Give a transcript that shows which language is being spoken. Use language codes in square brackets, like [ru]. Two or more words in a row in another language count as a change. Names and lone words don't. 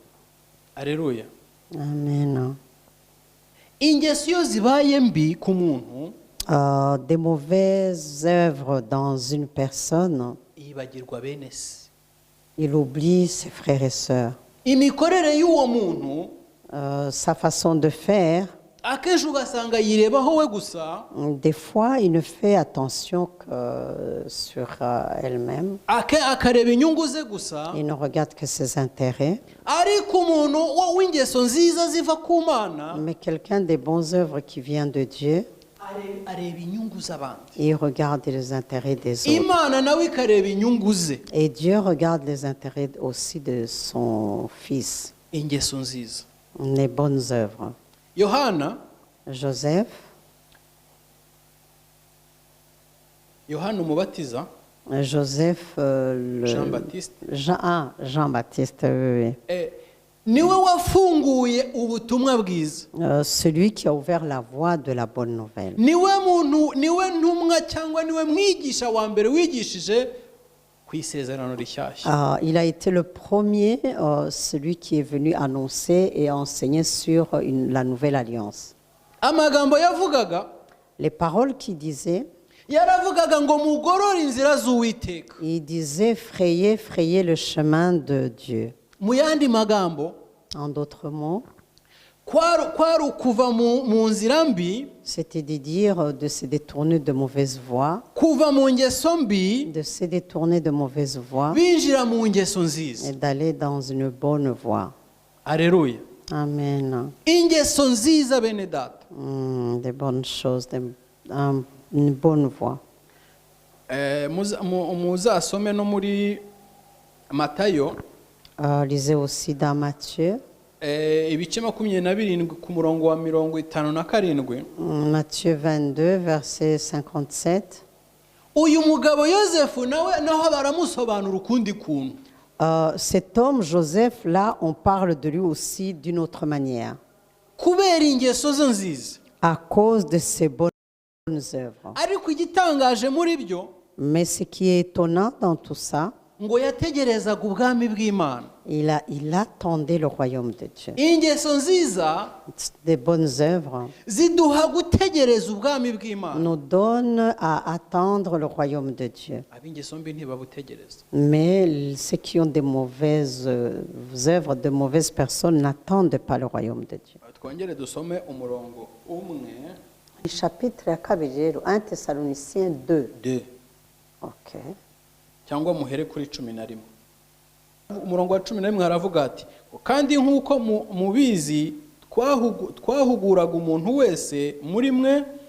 [rw] Aleluya. Amen. Ingeso iyo zibaye mbi ku muntu [fr] Des mauvaises œuvres dans une personne, [rw] yibagirwa bene se. [fr] il oublie ses frères et sœurs. [rw] Imikorere y'uwo muntu [fr] Sa façon de faire, [rw] akenshi ugasanga yirebaho we gusa, [fr] des fois, il ne fait attention que sur elle-même. [rw] akareba inyungu ze gusa, [fr] Il ne regarde que ses intérêts. [rw] ariko umuntu w'ingeso nziza ziva ku Mana [fr] Mais quelqu'un des bonnes œuvres qui vient de Dieu, [rw] areba inyungu z'abandi. [fr] il regarde les intérêts des autres. [rw] Imana nawe ikareba inyungu ze. [fr] Et Dieu regarde les intérêts aussi de son fils, [rw] Ingeso nziza. [fr] les bonnes œuvres. [rw] Yohana umubatiza, [fr] Joseph, Jean-Baptiste, Jean-Baptiste, oui. [rw] niwe wafunguye ubutumwa bwiza. [fr] Celui qui a ouvert la voie de la bonne nouvelle. [rw] Niwe ntumwa cyangwa niwe mwigisha wa mbere wigishije ku isezerano rishyashya. [fr] Il a été le premier, celui qui est venu annoncer et enseigner sur la nouvelle alliance. [rw] Amagambo yavugaga, [fr] Les paroles qu'il disait, [rw] yaravugaga ngo mugorore inzira z'Uwiteka. [fr] il disait frayez le chemin de Dieu. [rw] Mu yandi magambo, [fr] En d'autres mots, [rw] kwari ukuva mu nzira mbi, [fr] c'était de dire de se détourner de mauvaises voies, [rw] kuva mu ngeso mbi, [fr] de se détourner de mauvaises voies [rw] binjira mu ngeso nziza. [fr] et d'aller dans une bonne voie. [rw] Aleluya. Amen. Ingeso nziza bene data. [fr] Des bonnes choses, une bonne voie. [rw] Muzasome no muri Matayo, [fr] Lisez aussi dans Matthieu. [rw] ibice 27 ku murongo wa 57. [fr] Matthieu 22, verset 57. [rw] Uyu mugabo Yosefu naho baramusobanura ukundi kuntu. [fr] Cet homme, Joseph, là, on parle de lui aussi d'une autre manière. [rw] Kubera ingeso ze nziza. [fr] À cause de ses bonnes œuvres. [rw] Ariko igitangaje muri byo, [fr] Mais ce qui est étonnant dans tout ça, [rw] ngo yategerezaga ubwami bw'Imana. [fr] il attendait le royaume de Dieu. [rw] Ingeso nziza [fr] Des bonnes œuvres [rw] ziduha gutegereza ubwami bw'Imana. [fr] nous donnent à attendre le royaume de Dieu. [rw] Ab'ingeso mbi ntibabutegereza. [fr] Mais ceux qui ont des mauvaises œuvres, de mauvaises personnes n'attendent pas le royaume de Dieu. [rw] Twongere dusome umurongo umwe. chapitre ya kabiri rero 1 Thessaloniciens 2. 2 Ok. cyangwa muhere kuri 11. Umurongo wa 11 haravuga ati kandi nk'uko mubizi twahuguraga umuntu wese muri mwe